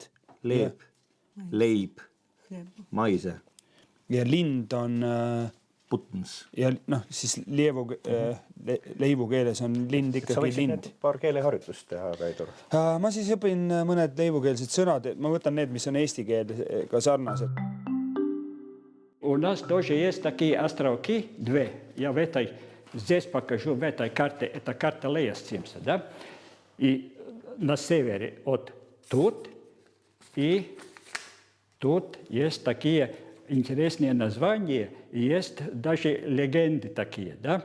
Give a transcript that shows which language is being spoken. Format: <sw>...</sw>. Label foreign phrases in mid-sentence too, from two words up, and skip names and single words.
<et>Leib, maise. Ja lind on... Putns. Ja siis leivu keeles on lind ikkagi lind. Sa võiksid paar keeleharjutust teha, Kaidur? Ma siis õpin mõned leivukeelsed sõnad. Ma võtan need, mis on eesti keelega sarnased.</et> <ru>У нас тоже есть такие островки, две. Я здесь покажу в этой карте. Это карта Лейестимса, да? И на севере от тут и тут есть такие интересные названия, и есть даже легенды такие, да?</ru>